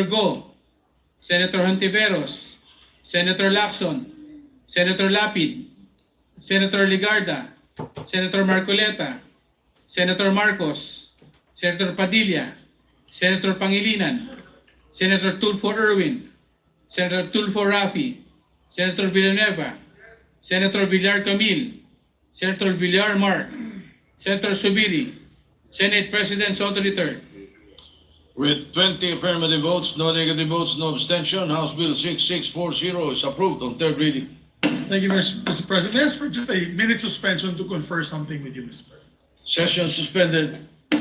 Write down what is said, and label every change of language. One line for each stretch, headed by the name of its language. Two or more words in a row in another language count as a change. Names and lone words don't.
English: Go, Senator Hontiveros, Senator Lacson, Senator Lapid, Senator Ligarda, Senator Marcoleta, Senator Marcos, Senator Padilla, Senator Pangilinan, Senator Tulfo Erwin, Senator Tulfo Rafi, Senator Villanueva, Senator Villar Camille, Senator Villar Mark, Senator Zubiri, Senate President Soto III. With 20 affirmative votes, no negative votes, no abstention, House Bill 6640 is approved on third reading. Thank you, Mr. President. Let's for just a minute suspension to confer something with you, Mr. President. Session suspended.